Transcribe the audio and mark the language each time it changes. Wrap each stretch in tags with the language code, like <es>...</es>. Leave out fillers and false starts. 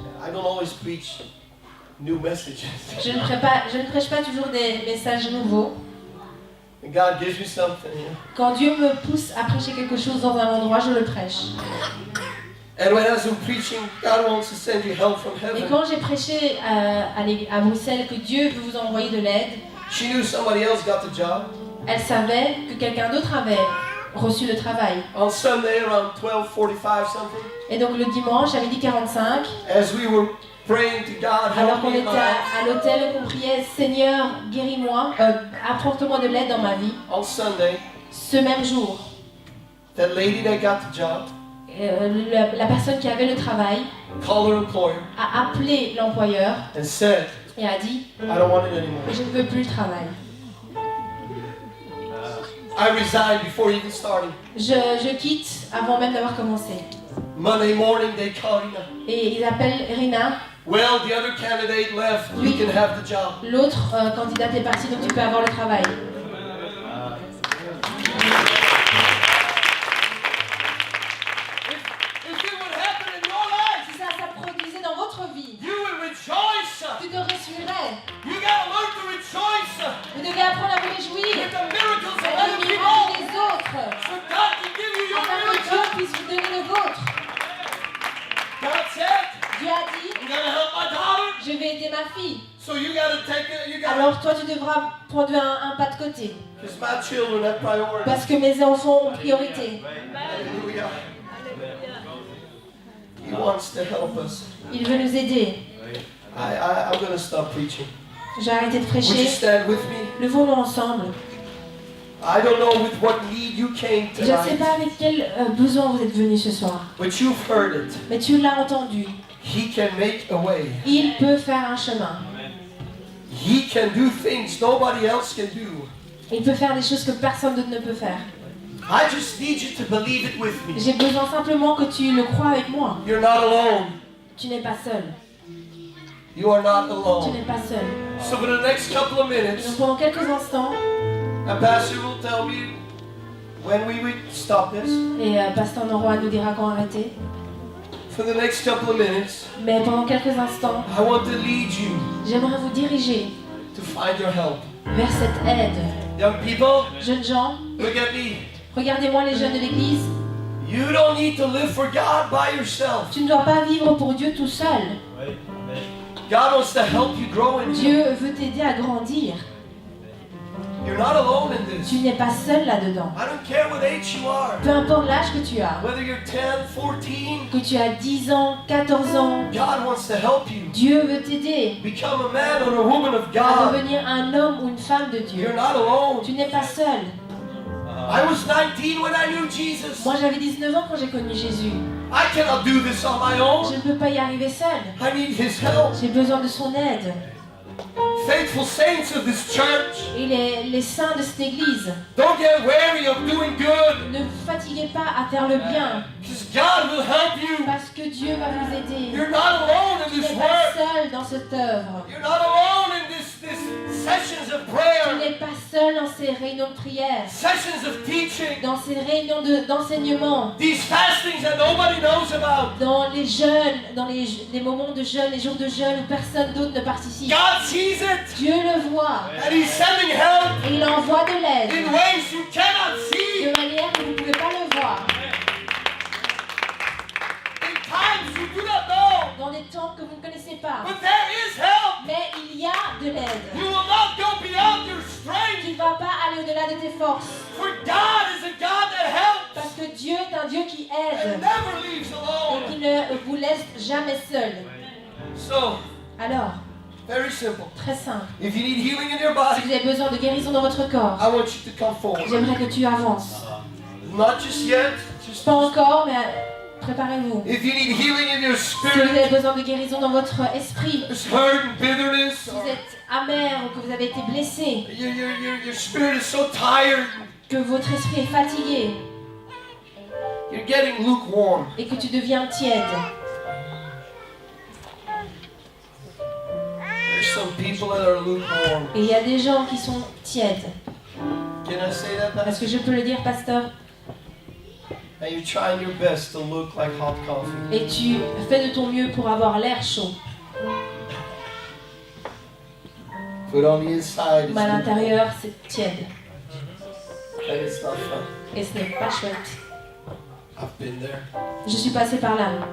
<en>I don't always preach new messages.</en> <fr>Je ne prêche pas toujours des messages nouveaux.</fr> <en>And God gives me something, you know.</en> <fr>Quand Dieu me pousse à prêcher quelque chose dans un endroit, je le prêche.</fr> <en>And when I was preaching, God wants to send you help from</en> <fr>Et</fr> <en>heaven.</en> <fr>quand j'ai prêché à Bruxelles que Dieu veut vous envoyer de l'aide,</fr> <en>She knew somebody else got the job.</en> <fr>elle savait que quelqu'un d'autre avait reçu le travail.</fr> <en>On Sunday around 12:45 something,</en> <fr>Et donc le dimanche, à 12h45,</fr> <en>as we were praying to God,</en> <fr>alors</fr> <en>help</en> <fr>qu'on</fr> <en>me in</en> <fr>était</fr> <en>my life.</en> <fr>à l'hôtel, qu'on priait « Seigneur, guéris-moi, apporte-moi de l'aide dans ma vie »,</fr> <en>On Sunday,</en> <fr>ce même jour,</fr> <en>that lady that got the job</en> <fr>la personne qui avait le travail</fr> <en>called her employer</en> <fr>a appelé l'employeur</fr> <en>and said,</en> <fr>et a dit</fr> <en>I don't want it anymore.</en> <fr>« Je ne veux plus le travail.</fr> <en>I resigned before even starting.</en> <fr>Je quitte avant même d'avoir commencé. »</fr> <en>Monday morning, they called Rena.</en> <fr>Et ils appellent Rina.</fr> <en>Well, the other candidate left. You can have the job.</en> <fr>L'autre candidate est partie, donc tu peux avoir le travail.</fr> <en>If it would happen in your life,</en> <fr>Si ça produisait dans votre vie,</fr> <en>you would rejoice.</en> <fr>tu te réjouirais.</fr> <en>You gotta learn to rejoice</en> <fr>Vous devez apprendre à vous réjouir</fr> <en>with the miracles of</en> <fr>avec</fr> <en>other</en> <fr>les</fr> <en>people.</en> <fr>miracles des autres,</fr> <en>So God can give you your</en> <fr>afin que Dieu</fr> <en>miracle.</en> <fr>puisse vous donner le vôtre.</fr> <en>God said,</en> <fr>Dieu a dit,</fr> <en>I'm gonna help my daughter.</en> <fr>je vais aider ma fille.</fr> <en>So you gotta take it. You gotta.</en> <fr>Alors toi, tu devras prendre un pas de côté.</fr> <en>Because my children have priority.</en> <fr>Parce que mes enfants ont priorité.</fr> <en>Hallelujah. He wants to help us.</en> <fr>Il veut nous aider.</fr> <en>I'm gonna stop preaching.</en> <fr>J'ai arrêté de</fr> <en>Would you</en> <fr>prêcher.</fr> <en>stand with me?</en> <fr>Levons-nous ensemble.</fr> <en>I don't know with what need you came</en> <fr>Je ne sais</fr> <en>tonight,</en> <fr>pas avec quel besoin vous êtes venus ce soir.</fr> <en>but you've heard it.</en> <fr>Mais tu l'as entendu.</fr> <en>He can make a way.</en> <fr>Il peut faire un chemin.</fr> <en>He can do things nobody else can do.</en> <fr>Il peut faire des choses que personne d'autre ne peut faire.</fr> <en>I just need you to believe it with me.</en> <fr>J'ai besoin simplement que tu le crois avec moi.</fr> <en>You're not alone.</en> <fr>Tu n'es pas seul.</fr> <en>You are not</en> <fr>Tu</fr> <en>alone.</en> <fr>n'es pas seul.</fr> <en>So for the next couple of</en> <fr>Et donc</fr> <en>minutes,</en> <fr>pendant quelques instants,</fr> <en>a pastor will tell me when we would stop this.</en> <fr>et Pasteur Noroa nous dira quand arrêter,</fr> <en>For the next couple of minutes,</en> <fr>mais pendant quelques instants,</fr> <en>I want to lead you</en> <fr>j'aimerais vous diriger</fr> <en>to find your help.</en> <fr>vers cette aide.</fr> <en>Young people,</en> <fr>Jeunes gens,</fr> <en>look at me.</en> <fr>regardez-moi les jeunes de l'église.</fr> <en>You don't need to live for God by yourself.</en> <fr>Tu ne dois pas vivre pour Dieu tout seul.</fr> <en>God wants to help you grow in Him.</en> <fr>Dieu veut t'aider à grandir.</fr> <en>You're not alone in this.</en> <fr>Tu n'es pas seul là-dedans.</fr> <en>I don't care what age you are.</en> <fr>Peu importe l'âge que tu as,</fr> <en>Whether you're 10, 14,</en> <fr>que tu as 10 ans, 14 ans,</fr> <en>God wants to help you.</en> <fr>Dieu veut t'aider</fr> <en>Become a man or a woman of</en> <fr>à</fr> <en>God.</en> <fr>devenir un homme ou une femme de Dieu.</fr> <en>You're not alone.</en> <fr>Tu n'es pas seul.</fr> <en>I was 19 when I knew Jesus.</en> <fr>Moi j'avais 19 ans quand j'ai connu Jésus.</fr> <en>I cannot do this on my own.</en> <fr>Je ne peux pas y arriver seul.</fr> <en>I need His help.</en> <fr>J'ai besoin de son aide.</fr> <en>Faithful saints of this church,</en> <fr>Et les saints de cette église,</fr> <en>don't get weary of doing good,</en> <fr>ne vous fatiguez pas à faire le bien,</fr> <en>because God will help you.</en> <fr>parce que Dieu va vous aider.</fr> <en>You're not alone in</en> <fr>Tu</fr> <en>this</en> <fr>n'es pas</fr> <en>work.</en> <fr>seul dans cette œuvre.</fr> <en>You're not alone in this sessions of</en> <fr>Tu</fr> <en>prayer,</en> <fr>n'es pas seul dans ces réunions de prière,</fr> <en>sessions of teaching,</en> <fr>dans ces réunions d'enseignement,</fr> <en>these fastings that nobody knows about.</en> <fr>dans les jeûnes, dans les moments de jeûne, les jours de jeûne où personne d'autre ne participe.</fr> <en>God sees it,</en> <fr>Dieu le voit</fr> <en>and He's sending help</en> <fr>et il envoie de l'aide</fr> <en>in ways you cannot see.</en> <fr>de manière que vous ne pouvez pas le voir.</fr> <en>In times you do not know,</en> <fr>Dans des temps que vous ne connaissez pas.</fr> <en>but there is help.</en> <fr>Mais il y a de l'aide.</fr> <en>You will not go beyond your</en> <fr>Tu</fr> <en>strength,</en> <fr>ne vas pas aller au-delà de tes forces.</fr> <en>for God is a God that helps</en> <fr>Parce que Dieu est un Dieu qui</fr> <en>and</en> <fr>aide</fr> <en>never leaves</en> <fr>et</fr> <en>alone.</en> <fr>qui ne vous laisse jamais seul.</fr> <en>So,</en> <fr>Alors,</fr> <en>very simple.</en> <fr>très simple.</fr> <en>If you need healing in your</en> <fr>Si</fr> <en>body,</en> <fr>vous avez besoin de guérison dans votre corps,</fr> <en>I want you to come forward.</en> <fr>j'aimerais que tu avances.</fr> <en>Not just yet, just</en> <fr>Pas encore, mais préparez-vous.</fr> <en>if you need healing in your</en> <fr>Si vous</fr> <en>spirit,</en> <fr>avez besoin de guérison dans votre esprit,</fr> <en>there's hurt and bitterness,</en> <fr>si vous êtes amer ou que vous avez été blessé,</fr> <en>your spirit is so tired,</en> <fr>que votre esprit est fatigué</fr> <en>you're getting lukewarm.</en> <fr>et que tu deviens tiède.</fr> <en>There's some people that are lukewarm.</en> <fr>Et il y a des gens qui sont tièdes.</fr> <en>Can I say that?</en> <fr>Est-ce que je peux le dire, pasteur?</fr> <en>And you're trying your best to look like hot coffee.</en> <fr>Et tu fais de ton mieux pour avoir l'air chaud.</fr> <en>But on the inside, it's</en> <fr>Mais à l'intérieur, c'est tiède.</fr> <en>And it's not fun.</en> <fr>Et ce n'est pas chouette.</fr> <en>I've been there.</en> <fr>Je suis passée par là.</fr>